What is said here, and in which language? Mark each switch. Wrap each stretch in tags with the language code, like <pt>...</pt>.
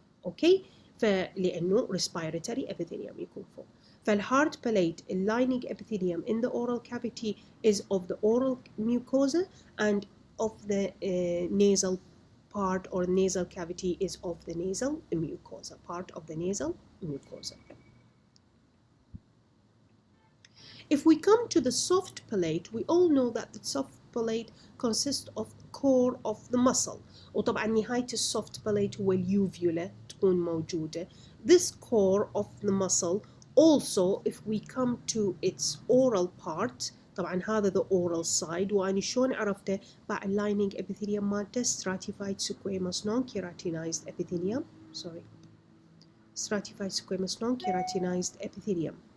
<ar>اوكي فلانه respiratory epithelium يكون فوق.</ar> <en>فالهارد باليت اللايننج epithelium in the oral cavity is of the oral mucosa and of the nasal part or nasal cavity is of the nasal mucosa, part of the nasal mucosa. If we come to the soft palate, we all know that the soft palate consists of the core of the muscle.</en> <ar>وطبعا نهاية الsoft palate هو اليوفيولا تكون موجودة.</ar> <en>This core of the muscle also, if we come to its oral part,</en> <ar>طبعا</ar> <en>هذا the oral side،</en> <ar>وأنا شلون عرفته؟ مع</ar> <en>lining epithelium</en> <ar>مالته</ar> <en>stratified squamous non-keratinized epithelium. stratified squamous non-keratinized epithelium.</en>